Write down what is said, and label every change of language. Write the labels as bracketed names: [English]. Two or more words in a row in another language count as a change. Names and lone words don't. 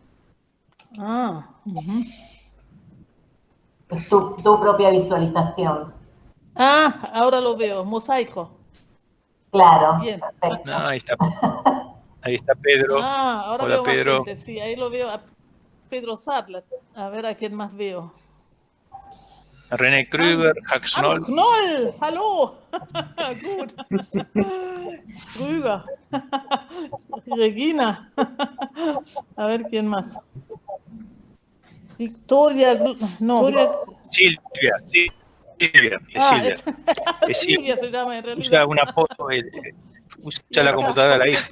[Spanish] Es tu propia visualización. Ahora lo veo. Mosaico. Claro. Bien. Perfecto. No, ahí está Pedro. Ahora Hola, veo Pedro. más gente. Sí, ahí lo veo a Pedro Sadler. A ver a quién más veo. René Krüger, Hans Knoll. [German] Knoll, hallo. Gut. Krüger. [Spanish] Regina. A ver quién más. Victoria. No. Silvia. Es Silvia se llama en realidad. Usa una foto. Usa la computadora de la hija.